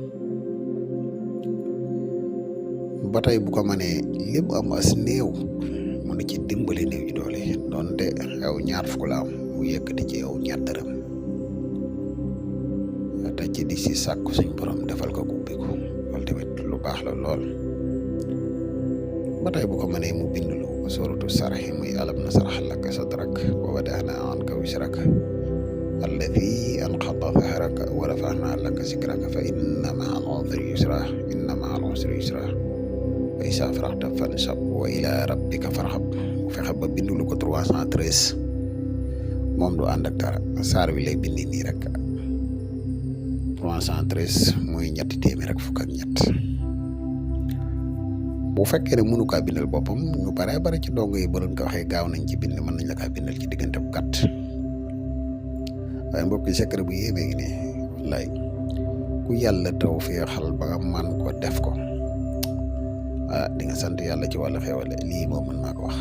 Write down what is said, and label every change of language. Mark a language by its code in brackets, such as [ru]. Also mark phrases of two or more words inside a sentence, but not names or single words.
[wo] ba tey bu ko mënee lépp am as néew mu ne ci dimbali néew ji doole doonte yow ñaar fukk la am mu yëkkati ci yow ñaar dërëm te ci di si sàkku suñ borom defal ko ubbi ko loolu tamit lu baax la lool. ba tey bu ko mënee mu bind lu suratu saraxi muy [ar] ألم نشرح لك صدرك ووضعنا عنك وزرك الذي أنقض ظهرك ورفعنا لك ذكرك فإن مع العسر يسرا إن مع العسر يسرا فإذا فرغت فانصب وإلى ربك فارغب [wo] bu fexe ba bindulu ko 313 moom du ànd ak dara saar wi lay bindi nii rek 313 muy ñetti téeméer rek fukk ak ñett. bu fekkee ne mënu kaa bindal boppam ñu bare ci dongo yi ba doon ko waxee gaaw nañ ci bind mën nañ la kaa bindal ci diggante bu gàtt waaye mbokk yi secret bu yéemee ngi ne wallaay ku yàlla taw fee xal ba nga man ko def ko di nga sant yàlla ci wàllu xewale lii moom mën naa ko wax.